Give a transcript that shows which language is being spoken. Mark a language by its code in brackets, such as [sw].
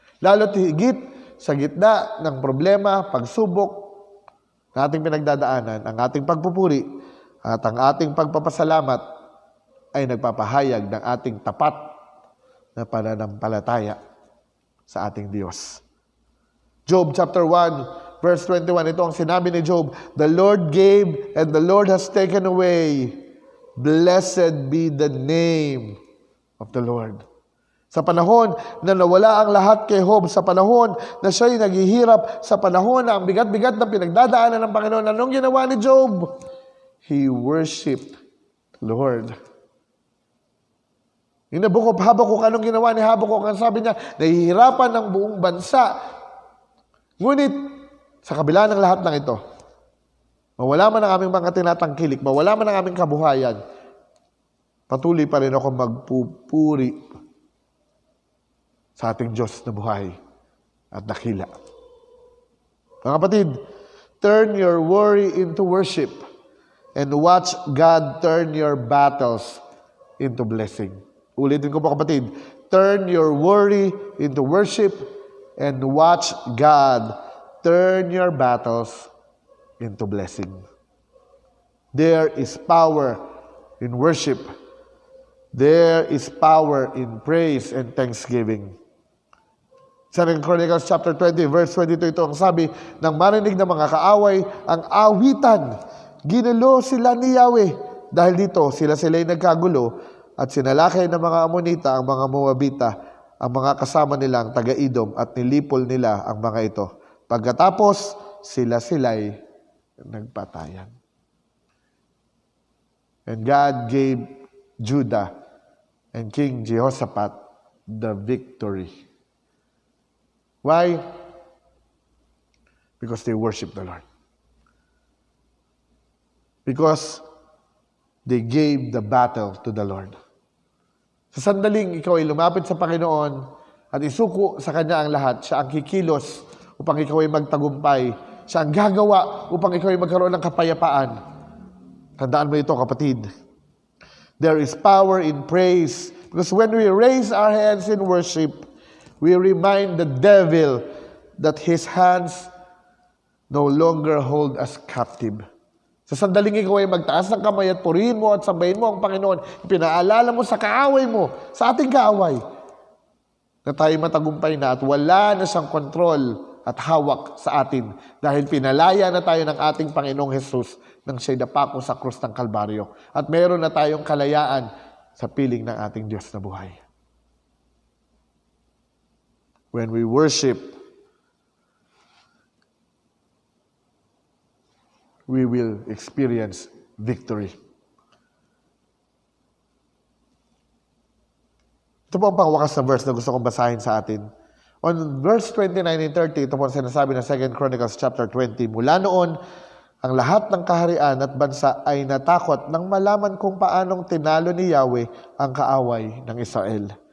[tl] Lalo't higit sa gitna ng problema, pagsubok na ating pinagdadaanan, ang ating pagpupuri at ang ating pagpapasalamat ay nagpapahayag ng ating tapat na pananampalataya sa ating Diyos. [en] Job chapter 1, verse 21, [tl] ito ang sinabi ni Job, [en] the Lord gave and the Lord has taken away. Blessed be the name of the Lord. [tl] Sa panahon na nawala ang lahat kay Job, sa panahon na siya'y naghihirap, sa panahon na ang bigat-bigat na pinagdadaanan ng Panginoon, anong ginawa ni Job? [en] He worshiped the Lord. [tl] Yung Habakuk, anong ginawa ni Habakuk? Ang sabi niya, nahihirapan ng buong bansa. Ngunit, sa kabila ng lahat ng ito, mawala man ang aming mga tinatangkilik, mawala man ang aming kabuhayan, patuloy pa rin ako magpupuri sa ating Diyos na buhay at dakila. Mga kapatid, [en] turn your worry into worship and watch God turn your battles into blessing. [tl] Ulitin ko po kapatid, [en] turn your worry into worship and watch God turn your battles into blessing. There is power in worship. There is power in praise and thanksgiving. 2 Chronicles chapter 20 verse 22, [tl] ito ang sabi, nang marinig ng mga kaaway ang awitan, ginulo sila ni Yahweh. Dahil dito, sila'y nagkagulo at sinalakay ng mga Amonita ang mga Moabita ang mga kasama nilang taga-Edom at nilipol nila ang mga ito. Pagkatapos, sila'y nagpatayan. [en] And God gave Judah and King Jehoshaphat the victory. Why? Because they worship the Lord. Because they gave the battle to the Lord. [tl] Sa sandaling ikaw ay lumapit sa Panginoon at isuko sa Kanya ang lahat, siya ang kikilos upang ikaw ay magtagumpay. Siya ang gagawa upang ikaw ay magkaroon ng kapayapaan. Tandaan mo ito, kapatid. [en] There is power in praise. Because when we raise our hands in worship, we remind the devil that his hands no longer hold us captive. [tl] Sa sandaling ikaw ay magtaas ng kamay at purihin mo at sambahin mo ang Panginoon, pinaalala mo sa kaaway mo, sa ating kaaway, na tayo matagumpay na at wala na siyang kontrol at hawak sa atin dahil pinalaya na tayo ng ating Panginoong Hesus nang siya'y dapako sa krus ng Kalbaryo. At meron na tayong kalayaan sa piling ng ating Diyos na buhay. [en] When we worship, we will experience victory. [tl] Ito po ang pangwakas na verse na gusto kong basahin sa atin. [en] On verse 29 and 30, [tl] ito po ang sinasabi ng 2 Chronicles chapter 20. Mula noon, ang lahat ng kaharian at bansa ay natakot nang malaman kung paanong tinalo ni Yahweh ang kaaway ng Israel.